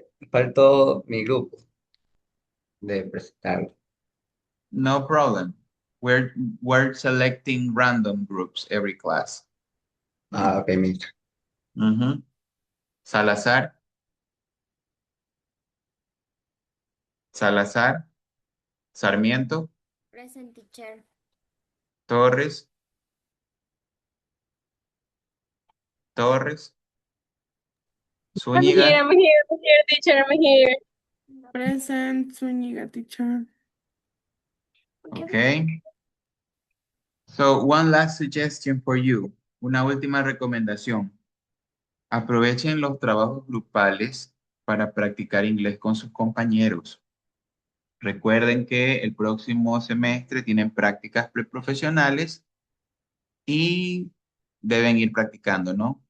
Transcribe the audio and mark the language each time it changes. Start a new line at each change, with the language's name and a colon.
Spanish: Faltó mi grupo de presentar.
English: No problem. We're selecting random groups every class. Ok, Mister. Mhm. Salazar, Salazar, Sarmiento, Present, teacher. Torres, Torres, Zúñiga. I'm here, teacher. I'm here. Present, Zúñiga, teacher. Okay. So one last suggestion for you.
Spanish: Una última recomendación. Aprovechen los trabajos grupales para practicar inglés con sus compañeros. Recuerden que el próximo semestre tienen prácticas preprofesionales y deben ir practicando, ¿no?